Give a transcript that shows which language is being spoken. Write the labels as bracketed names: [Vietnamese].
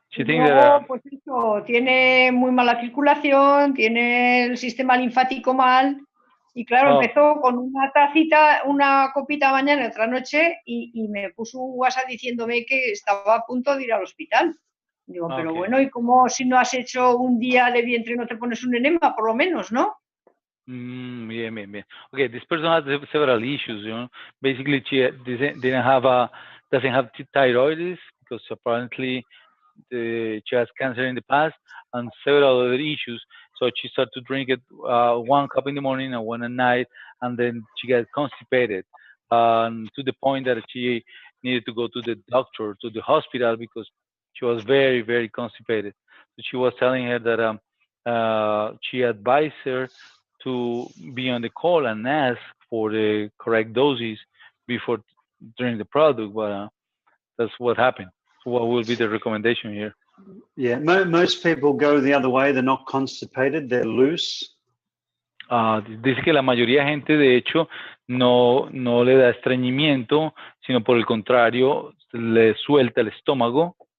[Spanish] Luego, pues eso, tiene muy mala circulación, tiene el sistema linfático mal y claro, empezó con una tacita, una copita mañana y otra noche y me puso un WhatsApp diciéndome que estaba a punto de ir al hospital. Digo, pero bueno, ¿y cómo si no has hecho un día de vientre no te pones un enema, por lo menos, no? Bien. [English] Okay, this person has several issues, you know. Basically, she doesn't have thyroiditis because apparently she has cancer in the past and several other issues. So she started to drink it 1 cup in the morning and 1 at night, and then she got constipated to the point that she needed to go to the doctor, to the hospital, because she was very, very constipated. So she was telling her that she advised her to be on the call and ask for the correct doses before drinking the product, but that's what happened. So what will be the recommendation here? Yeah, most people go the other way. They're not constipated, they're loose. [Spanish] Dice que la mayoría de gente, de hecho, no le da estreñimiento, sino por el contrario, le suelta el estómago.